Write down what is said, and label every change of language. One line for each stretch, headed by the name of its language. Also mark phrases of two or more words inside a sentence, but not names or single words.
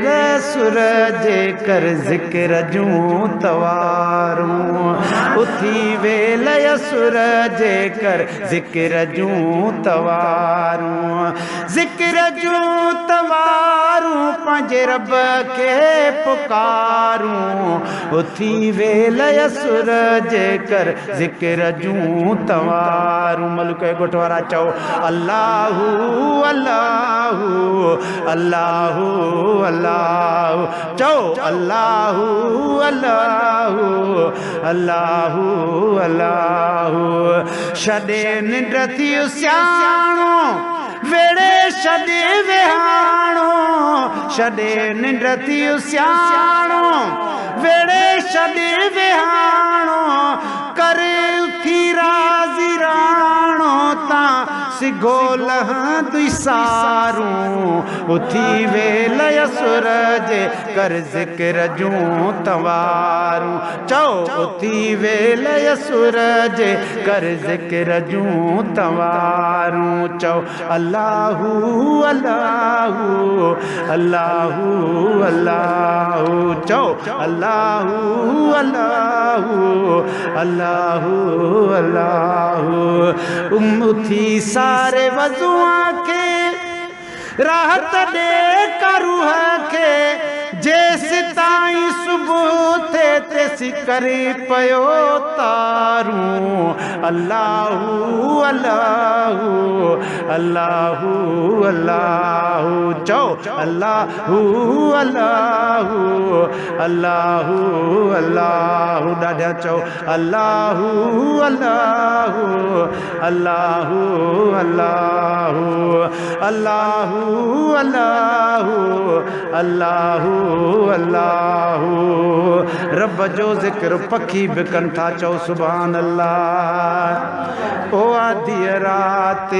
Sindhi: सुर जे कर ज़िक्र जूं तवारूं उथी वेल सुर जे कर ज़िक्र जूं तवारूं ज़िक्र जूं तवारूं पंहिंजे रब खे पुकारूं उथी वेल सुर जे कर ज़िक्र जूं तवारूं मलिक ॻोठ वारा चओ अल्लाहु अल्लाहु अल्लाहु अल्लाहु चओ अल्लाहु अल्लाहु अल्लाहु अल्लाहु छॾे निंड थी सियाणो वेड़े छॾे विहाणो छॾे निंड थी सियाणो वेड़े छॾे विहाणो करे उथी राज़ी राणो तां सिघो लहंदुई सारूं उथी वेल सुर जे कर ज़िक्र जूं तवारूं चओ उथी वेल सुर जे कर ज़िक्र जूं तवारूं चओ अल्लाहु अल्लाहु अल्लाहु अल्लाहु चओ अल्लाहु अल्लाहु अल्लाहु अल्लाहु उथी सारे वज़ूअ खे राहत ॾे करूह खे जेसि ताईं सुबुह थे तेसि करे पयो तारूं अल्लाहु अल्लाहु अल्लाहु अल्लाहु चओ अल्लाहु अल्लाहु अल्लाहु अल्लाहु ॾाढा चओ अल्लाहु अल्लाहु अल्लाहु अल्लाहु अल्लाहु अल्लाहु अल्लाहु अल्लाहु रब जो ज़िक्र पखी बि कनि था चओ
Arabic: سبحان الله
Sindhi: ओ आधी राति